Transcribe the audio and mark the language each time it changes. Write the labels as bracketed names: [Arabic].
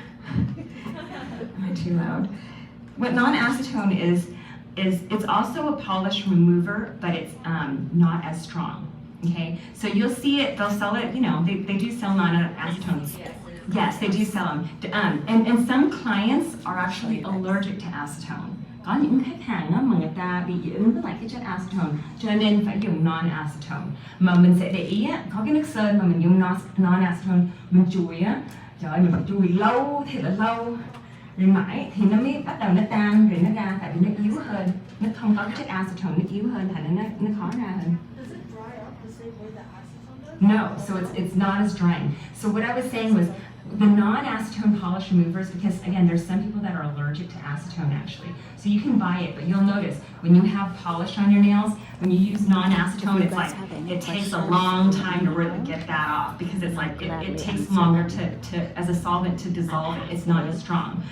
[English] Am I too loud? What non-acetone is it's also a polish remover, but it's not as strong. Okay, so you'll see it, they'll sell it, they do sell non-acetones. Yes, they do sell them. And some clients are actually allergic to acetone. [Vietnamese] Có những khách hàng mà người ta bị dị ứng với lại cái chất acetone, cho nên phải dùng non-acetone. Mà mình sẽ để ý có cái nước sơn mà mình dùng non-acetone, mình chùi trời ơi, mình phải chùi lâu thì là lâu. Rồi mãi thì nó mới bắt đầu nó tan rồi nó ra, tại vì nó yếu hơn, nó không có cái chất acetone, nó yếu hơn thành nó khó ra hơn. [English] Does it dry up the same way that acetone does? No, so it's not as drying. So what I was saying was the non-acetone polish removers, because again, there's some people that are allergic to acetone actually. So you can buy it, but you'll notice when you have polish on your nails, when you use non-acetone, it's like, it takes a long time to really get that off because it's like, it takes longer to as a solvent to dissolve it. It's not as strong.